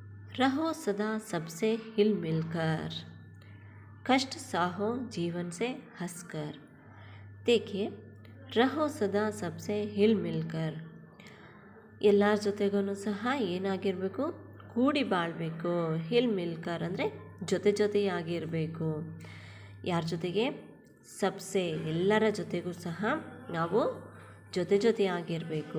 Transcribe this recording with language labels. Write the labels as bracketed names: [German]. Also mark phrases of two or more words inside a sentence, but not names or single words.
[Hindi] रहो सदा सबसे हिल मिलकर, कष्ट साहो जीवन से हंसकर। देखिए, रहो सदा सबसे हिल मिलकर, [Kannada] ಎಲ್ಲರ ಜೊತೆಗೂ ಸಹ ಏನಾಗಿರಬೇಕು, ಕೂಡಿ ಬಾಳಬೇಕು. [Hindi] हिल मिलकर [Kannada] ಅಂದರೆ ಜೊತೆ ಜೊತೆಯಾಗಿರಬೇಕು. ಯಾರ ಜೊತೆಗೆ? ಸಬ್ಸೆ, ಎಲ್ಲರ ಜೊತೆಗೂ ಸಹ ನಾವು ಜೊತೆ ಜೊತೆಯಾಗಿರಬೇಕು.